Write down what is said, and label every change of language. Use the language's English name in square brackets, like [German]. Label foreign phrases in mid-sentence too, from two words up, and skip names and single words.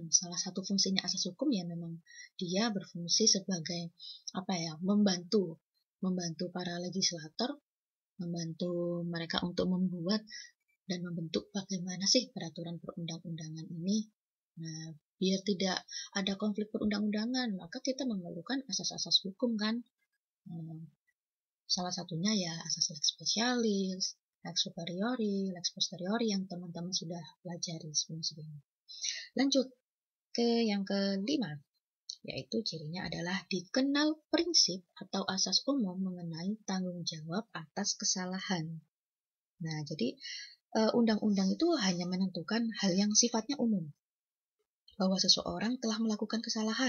[Indonesian] Salah satu fungsinya asas hukum ya memang dia berfungsi sebagai membantu para legislator, membantu mereka untuk membuat dan membentuk bagaimana sih peraturan perundang-undangan ini. Nah, biar tidak ada konflik perundang-undangan, maka kita memerlukan asas-asas hukum kan. Salah satunya ya asas [Latin] lex specialis, lex superiori, lex posteriori [Indonesian] yang teman-teman sudah pelajari sebelum-sebelumnya. Lanjut ke yang kelima, yaitu cirinya adalah dikenal prinsip atau asas umum mengenai tanggung jawab atas kesalahan. Nah, jadi undang-undang itu hanya menentukan hal yang sifatnya umum, bahwa seseorang telah melakukan kesalahan.